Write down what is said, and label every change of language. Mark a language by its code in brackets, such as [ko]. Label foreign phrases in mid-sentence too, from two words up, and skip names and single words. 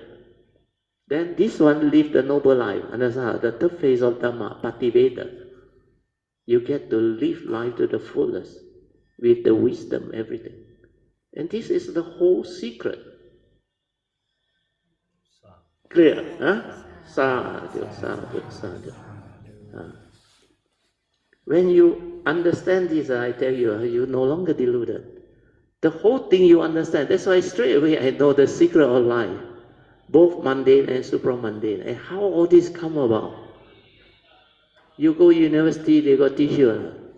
[en] Then this one live the noble life. Understand? The third phase of Dhamma, Pativeda. You get to live life to the fullest with the wisdom, everything. And this is the whole secret. Clear? Huh? [pi] Sadhu, sadhu, sadhu. [en] When you understand this, I tell you, you no longer deluded. The whole thing you understand. That's why straight away I know the secret of life, both mundane and supramundane, and how all this come about. You go university, they got teach you.